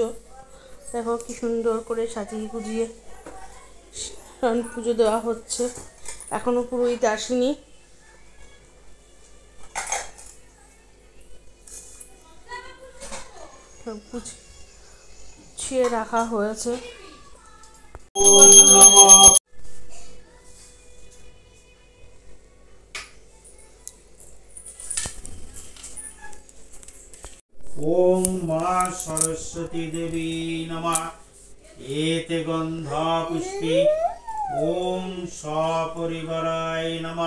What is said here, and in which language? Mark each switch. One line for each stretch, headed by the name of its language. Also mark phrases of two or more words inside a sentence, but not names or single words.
Bangla: দেখো কি সুন্দর করে সাজিয়ে গুজিয়ে পুজো দেওয়া হচ্ছে। এখনো পুরোহিত আসেনি। গুছিয়ে রাখা হয়েছে।
Sanskrit: ओम मां सरस्वती देवी नमः। एते गंधा पुष्पे ओम सपरिवाराय नमः।